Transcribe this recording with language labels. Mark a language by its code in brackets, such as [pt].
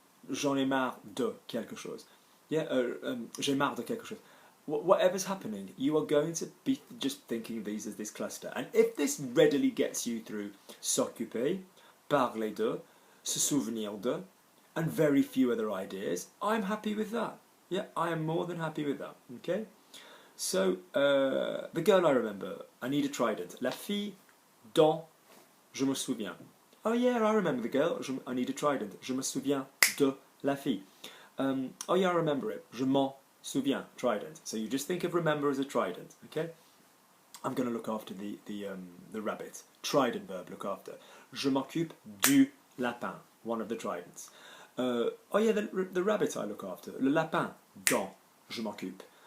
[fr] J'en ai marre de quelque chose. Yeah, j'ai marre de quelque chose. [en] Whatever's happening, you are going to be just thinking of these as this cluster. And if this readily gets you through s'occuper, parler de, se souvenir de, and very few other ideas, I'm happy with that. Yeah, I am more than happy with that. Okay? So, the girl I remember, I need a trident. [fr] La fille dont je me souviens. [en] Oh yeah, I remember the girl. I need a trident. [fr] Je me souviens de la fille. [en] Oh yeah, I remember it. [fr] Je m'en souviens. [en] Trident. So you just think of remember as a trident. Okay. I'm going to look after the rabbit. Trident verb. Look after. [fr] Je m'occupe du lapin. [en] One of the tridents. Oh yeah, the rabbit I look after. [fr] Le lapin dont je m'occupe.